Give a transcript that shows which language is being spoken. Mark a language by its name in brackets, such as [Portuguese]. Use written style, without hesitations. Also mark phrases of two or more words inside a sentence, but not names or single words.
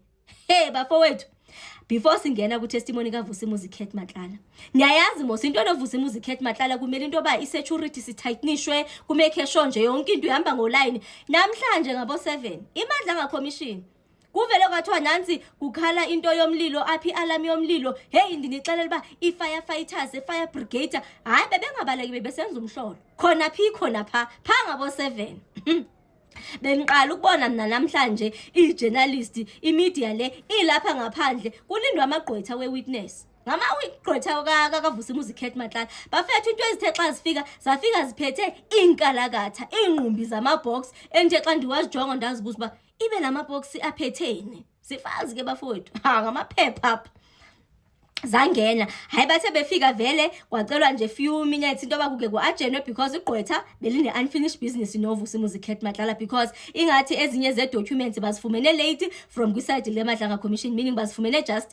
[Xhosa] Hey bafowethu, before singena ku-testimony kaVusimuzi Khet Matlala, niyayazi mos into noVusimuzi Khet Matlala kumele into yoba i-security sithightenishwe, kumeke sure nje yonke into ihamba ngolayini. Namhlanje ngabo-7 iMadlanga Commission kuvele kwathiwa nansi kukhala into yomlilo, aphi alarm yomlilo. Hey ndinixelela uba i-firefighters, [English] fire brigade [Xhosa] hayi bebengabaleki bebesenza umhlolo khona phi khona pha ngabo-7. Bengiqala ukubona mina namhlanje i-journalist, i-media le ilapha ngaphandle kulindwa amagqwetha we-witness. ngama uyigqwetha kaVusimuzi Kate Matlala bafethu into ezithe xa zafika ziphethe inkalakatha ingqumbi zamabox enje xa ndiwazijonga ndazibuza uba ibe lamabox aphetheni sifazi ke bafowethu ngamaphepha apha zangena hayi bathe befika vele kwacelwa nje [English] few minutes [Xhosa] into abakuke kuajenwe because igqwetha beline [English] unfinished business [Xhosa] noVusimuzi Kate Matlala because ingathi ezinye ze documents bazifumene [English] late from [Xhosa] kwiside le Madlanga Commission meaning bazifumene just